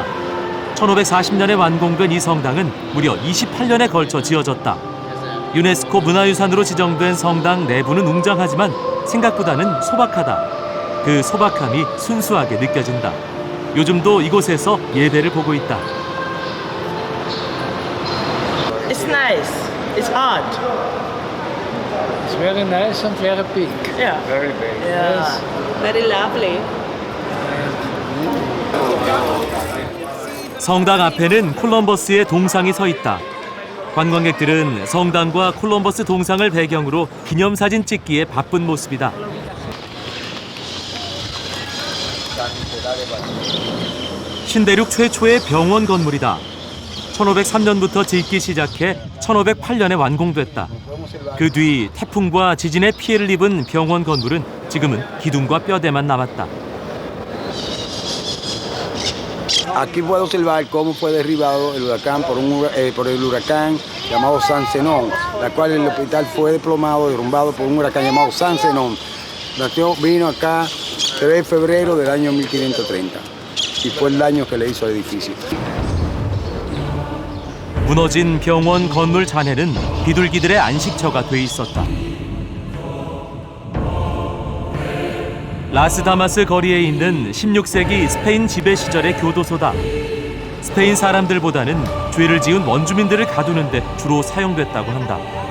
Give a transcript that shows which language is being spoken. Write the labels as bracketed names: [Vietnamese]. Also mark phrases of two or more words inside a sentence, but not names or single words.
[Korean] 1540년에 완공된 이 성당은 무려 28년에 걸쳐 지어졌다. 유네스코 문화유산으로 지정된 성당 내부는 웅장하지만 생각보다는 소박하다. 그 소박함이 순수하게 느껴진다. 요즘도 이곳에서 예배를 보고 있다. [English] It's nice. It's hot. It's very nice and very big. Yeah. Very big. Yeah. Very lovely. [Korean] 성당 앞에는 콜럼버스의 동상이 서 있다. 관광객들은 성당과 콜럼버스 동상을 배경으로 기념사진 찍기에 바쁜 모습이다. 신대륙 최초의 병원 건물이다. 1503년부터 짓기 시작해 1508년에 완공됐다. 그 뒤 태풍과 지진에 피해를 입은 병원 건물은 지금은 기둥과 뼈대만 남았다. [Spanish] Aquí puedo observar cómo fue derribado el huracán por el huracán llamado San Zenón, la cual el hospital fue desplomado, derrumbado por un huracán llamado San Zenón. Vino acá 3 de febrero del año 1530 y fue el daño que le hizo al edificio. [Korean] 무너진 병원 건물 잔해는 비둘기들의 안식처가 돼 있었다. 라스다마스 거리에 있는 16세기 스페인 지배 시절의 교도소다. 스페인 사람들보다는 죄를 지은 원주민들을 가두는 데 주로 사용됐다고 한다.